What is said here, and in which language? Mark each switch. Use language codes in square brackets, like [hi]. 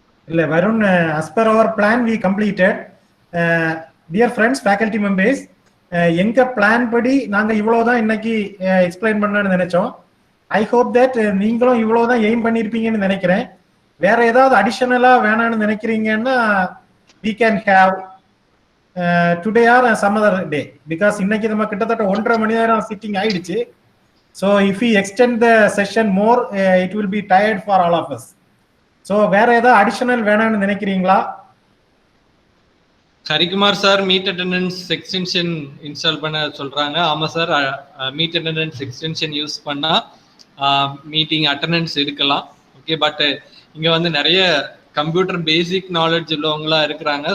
[ta] இல்ல [en] Varun, as per our plan we completed. Dear friends, faculty members, [ta] எங்க plan படி நாங்க இவ்வளவுதான் இன்னைக்கு எக்ஸ்பிளைன் பண்ணணும்னு நினைச்சோம். ஐ ஹோப் தட் நீங்களும் இவ்வளவுதான் எய்ம் பண்ணிருப்பீங்கன்னு நினைக்கிறேன். வேற ஏதாவது அடிஷனலா வேணாம்னு நினைக்கிறீங்கன்னா [en] we can have today or some other day, because [ta] இன்னைக்கு நம்ம கிட்டத்தட்ட 1.5 மணி நேரம் சிட்டிங் ஆயிடுச்சு. [en] So if we extend the session more, it will be tired for all of us. [ta] So வேற ஏதாவது அடிஷனல் வேணாம்னு நினைக்கிறீங்களா? Harikumar sir meet attendance extension install பண்ண சொல்றாங்க. ஆமா sir, meet attendance extension use பண்ணா மீட்டிங் அட்டெண்டன்ஸ் எடுக்கலாம். ஓகே, பட் இங்க வந்து நிறைய கம்ப்யூட்டர் பேசிக் நாலேஜ் உள்ளவங்களா இருக்கிறாங்க.